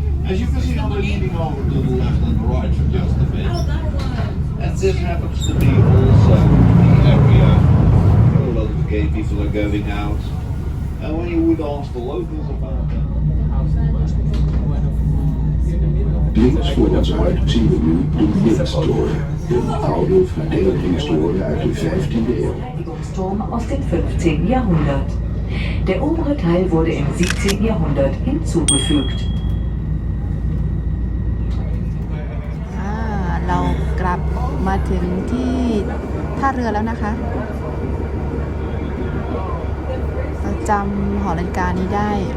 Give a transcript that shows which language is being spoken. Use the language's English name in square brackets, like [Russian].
[English] As you can see, I'm leaning over to the left and the right for just a bit. And this happens to be also the area where a lot of gay people are going out. And when you would ask the locals about that. [Dutch] Links voor ons uit zien we nu de Blindstoren, een oude verdedigingstoren uit de 15e eeuw. [German] Verteidigungsturm aus dem 15. Jahrhundert. Der obere Teil wurde im 17. Jahrhundert hinzugefügt. [Thai] เรากลับมาถึงที่ท่าเรือแล้วนะคะเราจำหอนาฬิกานี้ได้